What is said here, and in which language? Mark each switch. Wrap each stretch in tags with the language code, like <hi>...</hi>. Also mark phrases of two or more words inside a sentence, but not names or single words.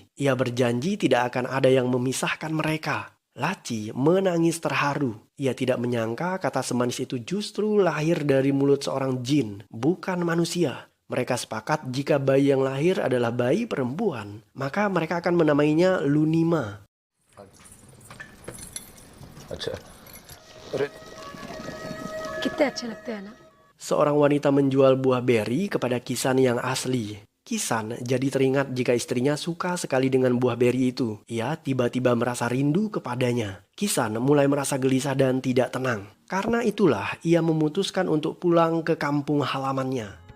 <id>Ia berjanji tidak akan ada yang memisahkan mereka. Laci menangis terharu. Ia tidak menyangka kata semanis itu justru lahir dari mulut seorang jin, bukan manusia. Mereka sepakat jika bayi yang lahir adalah bayi perempuan, maka mereka akan menamainya Lunima.</id> <hi>कितने अच्छे लगते हैं ना।</hi> <id>Seorang wanita menjual buah beri kepada Kisan yang asli. Kisan jadi teringat jika istrinya suka sekali dengan buah beri itu. Ia tiba-tiba merasa rindu kepadanya. Kisan mulai merasa gelisah dan tidak tenang. Karena itulah ia memutuskan untuk pulang ke kampung halamannya.</id>